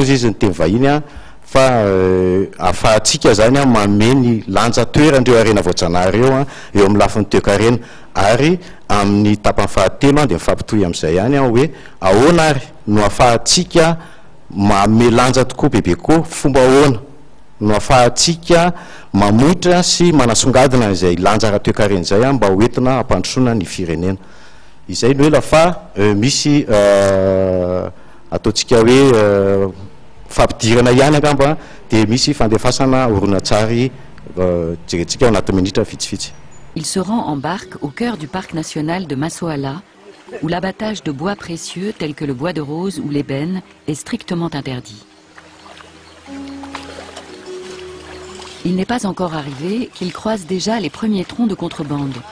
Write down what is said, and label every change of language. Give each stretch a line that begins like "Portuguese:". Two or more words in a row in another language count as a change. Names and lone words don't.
Malagasy: ozy izy ny teny vahiny fa ahafahantsika zany manome ny lanja toerandreo harena voajanahary eo amin'ny lafin'ny toekarena, ary amin'ny tapany fahatelo dia mifampitohy amin'izay ihany hoe ahoana ary no ahafahantsika manome lanja tokoa bebe koa, fomba ahoana no ahafahantsika mamotra sy manasongadina izay lanja ara-toekarena izay mba hoentina hampandrosoana ny firenena. Izay no ela fa misy ataontsika hoe fampidirana ihany angamba dia misy fandefasana horonan-tsary jerentsika ao anaty minitra vitsivitsy.
French: Il se rend en barque au cœur du parc national de Massoala, où l'abattage de bois précieux tels que le bois de rose ou l'ébène est strictement interdit. Il n'est pas encore arrivé qu'il croise déjà les premiers troncs de contrebande.